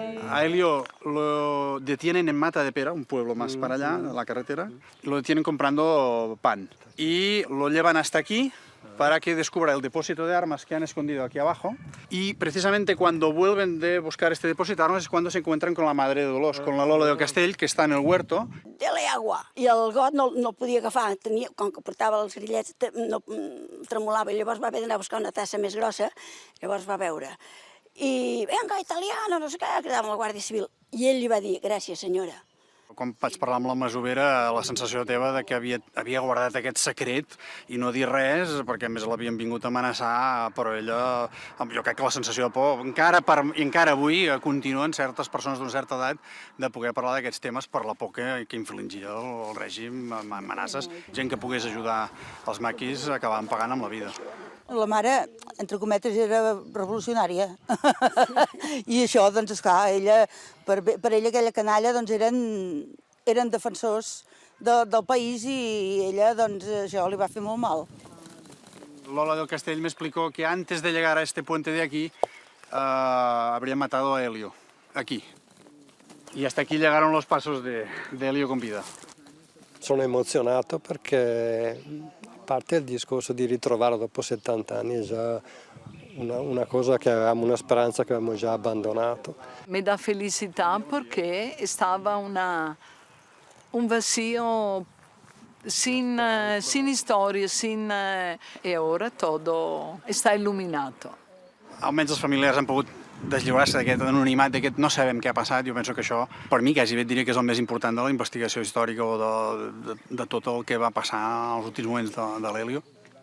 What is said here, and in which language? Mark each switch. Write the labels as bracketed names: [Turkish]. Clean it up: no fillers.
[Spanish] A Elio lo detienen en Mata de Pera, un pueblo más para allá, en la carretera. Lo detienen comprando pan. Y lo llevan hasta aquí para que descubra el depósito de armas que han escondido aquí abajo. Y precisamente cuando vuelven de buscar este depósito de armas es cuando se encuentran con la madre de Dolors, con la Lola del Castell, que està en el huerto. [Catalan] De l'aigua. I el got no el podia agafar, com que portava els grillets, no tremolava, i llavors va haver d'anar a buscar una tassa més grossa, llavors va veure. I, [Spanish] venga, italiano, [Catalan] no sé què, cridava la Guàrdia Civil. I ell li va dir, gràcies, senyora. Quan vaig parlar amb la masovera, la sensació teva de que havia guardat aquest secret i no dir res, perquè a més l'havien vingut a amenaçar, però ella, jo crec que la sensació de por, encara avui continuen certes persones d'una certa edat de poder parlar d'aquests temes per la por que infligia el règim, amb amenaces. Gent que pogués ajudar els maquis acabaven pagant amb la vida. La mare, entre cometes, era revolucionària. I això, doncs, esclar, per ella aquella canalla eren defensors del país i ella, doncs, això li va fer molt mal. [Spanish] Lola del Castell me explicó que antes de llegar a este puente de aquí habría matado a Elio, aquí. Y hasta aquí llegaron los pasos de Elio con vida. [Italian] Sono emozionato perché, a parte il discorso di ritrovarlo dopo 70 anni, è già una cosa che avevamo, una speranza che avevamo già abbandonato. Mi dà felicità perché stava un vacío sin storia, e ora tutto sta illuminato. [Catalan] Almenys els familiars han pogut deslliurar-se d'aquest anonimat, d'aquest no sabem què ha passat. Jo penso que això, per mi, quasi bé et diria que és el més important de la investigació històrica o de tot el que va passar als últims moments de l'Elio.